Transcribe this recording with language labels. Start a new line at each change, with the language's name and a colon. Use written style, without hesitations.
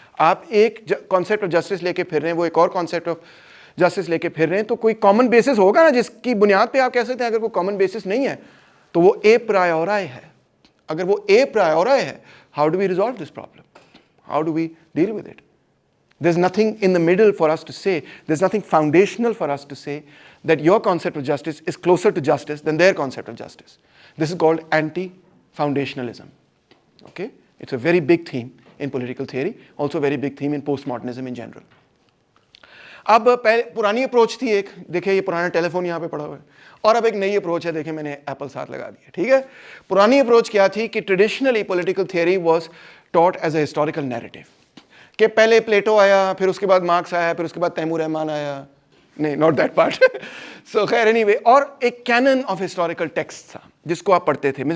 Hindi: आप एक concept of justice लेके फिर रहे हैं, वो एक और कॉन्सेप्ट ऑफ जस्टिस लेके फिर रहे हैं, तो कोई कॉमन बेसिस होगा ना जिसकी बुनियाद पे आप कह सकते हैं. अगर वो कॉमन बेसिस नहीं है तो वो ए प्रायोराई है. अगर वो ए प्रायोराई है,
English: How do we resolve this problem? How do we deal with it? There's nothing in the middle for us to say. There's nothing foundational for us to say that your concept of justice is closer to justice than their concept of justice. This is called anti-foundationalism. Okay? It's a very big theme in political theory, also a very big theme in postmodernism in general.
Hindi: अब पुरानी approach थी एक, देखिए ये पुराना telephone यहाँ पे पड़ा हुआ है, और अब एक नई अप्रोच है, देखिए मैंने एप्पल साथ लगा दिया, ठीक है. पुरानी अप्रोच क्या थी कि
English: traditionally political theory was taught as a historical narrative,
Hindi: कि पहले प्लेटो आया, फिर उसके बाद मार्क्स आया, फिर उसके बाद तैमूर रहमान आया, नहीं
English: not that part,
Hindi: सो खैर एनीवे, और एक कैनन ऑफ हिस्टोरिकल टेक्स्ट था जिसको आप पढ़ते थे.